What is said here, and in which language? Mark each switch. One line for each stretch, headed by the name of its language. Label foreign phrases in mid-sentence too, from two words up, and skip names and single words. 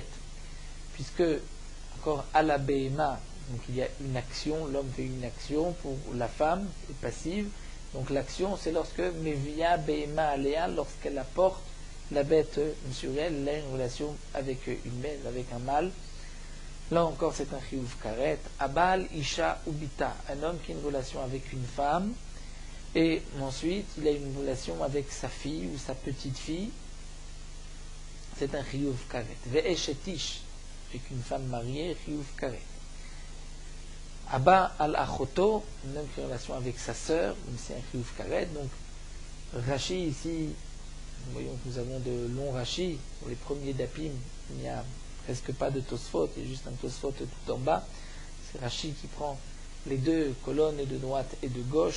French: Puisque, encore à la Be'ema, donc il y a une action, l'homme fait une action pour la femme, est passive. Donc l'action, c'est lorsque
Hebrew: מביאה בהמה עליה,
French: lorsqu'elle apporte la bête sur elle, elle a une relation avec une bête, avec un mâle. Là encore, c'est un
Hebrew: חיוב כרת. אבל, אשה, ובתה,
French: un homme qui a une relation avec une femme, et ensuite il a une relation avec sa fille ou sa petite fille. C'est un
Hebrew: חיוב כרת.
French: Ve'eshetish, avec une femme mariée,
Hebrew: חיוב כרת. הבא על אחותו,
French: un homme qui a une relation avec sa sœur, c'est un
Hebrew: חיוב כרת.
French: Donc, Rashi ici, nous voyons que nous avons de longs Rashi. Pour les premiers dapim, il n'y a presque pas de Tosfot, il y a juste un Tosfot tout en bas. C'est Rashi qui prend les deux colonnes de droite et de gauche.